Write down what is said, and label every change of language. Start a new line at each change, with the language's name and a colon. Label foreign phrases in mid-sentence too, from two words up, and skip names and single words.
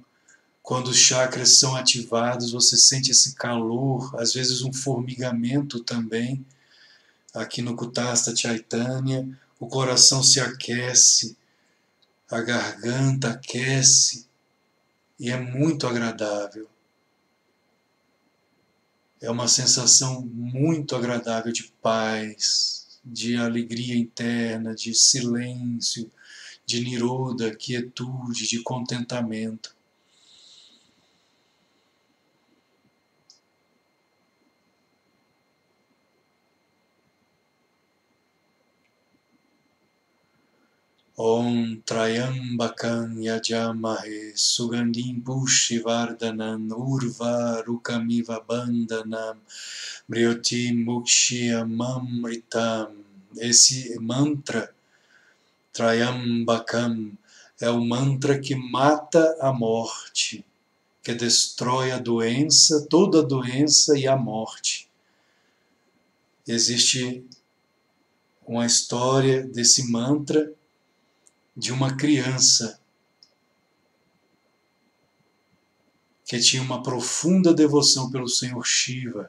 Portuguese: Quando os chakras são ativados, você sente esse calor, às vezes um formigamento também, aqui no
Sanskrit: कूटस्थ चैतन्य,
Portuguese: o coração se aquece, a garganta aquece, e é muito agradável. É uma sensação muito agradável de paz, de alegria interna, de silêncio, de niroda, quietude, de contentamento.
Sanskrit: ॐ त्र्यम्बकं यजामहे सुगन्धिं पुष्टिवर्धनम् उर्व रुकमिव बन्धनम् म्रियोति मुक्ष्य ममृतम्.
Portuguese: Esse mantra, Trayambakam, é o mantra que mata a morte, que destrói a doença, toda a doença e a morte. Existe uma história desse mantra de uma criança que tinha uma profunda devoção pelo Senhor Shiva.